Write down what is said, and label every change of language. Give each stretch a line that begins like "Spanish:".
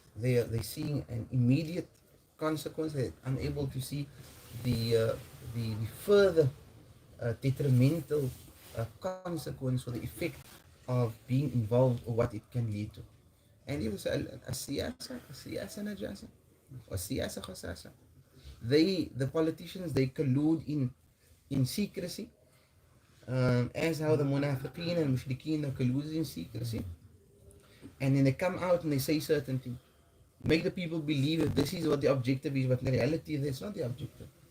English: They're seeing an immediate consequence. They're unable to see the further detrimental consequence or the effect of being involved or what it can lead to. And you say,
Arabic: السياسة نجاسة والسياسة خساسة.
English: The politicians, they collude in secrecy, as how the munafiqeen and mushrikeen are colluded in secrecy, and then they come out and they say certain things, make the people believe that this is what the objective is, but in reality that's not the objective.